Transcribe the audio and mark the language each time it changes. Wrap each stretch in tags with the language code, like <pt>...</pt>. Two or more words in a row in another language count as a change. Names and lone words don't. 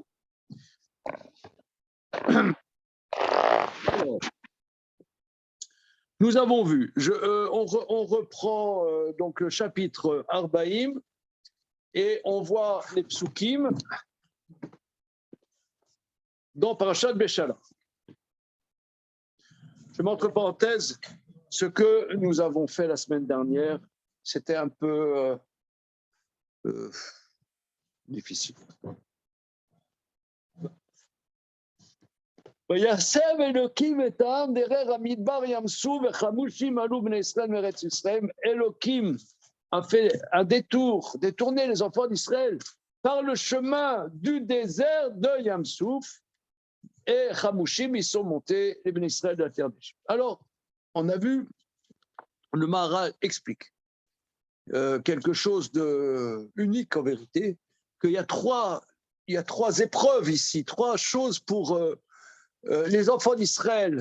<fr>Alors, nous avons vu, on reprend donc le chapitre Arbaïm et on voit les psukim dans Parashat Beshalach. Je mets entre parenthèses ce que nous avons fait la semaine dernière. C'était un peu difficile.</fr> <he>וישם אלוקים את העם דרך המדבר ים סוף וחמושים עלו בני ישראל מארץ ישראל.</he> <fr>Elohim a fait un détour, détourné les enfants d'Israël par le chemin du désert de Yam Souf, et Chamushim, ils sont montés, les Bnei Israël de la terre d'Égypte. Alors, on a vu, le Maharal explique quelque chose d'unique en vérité, qu'il y a trois épreuves ici, trois choses pour les enfants d'Israël.</fr>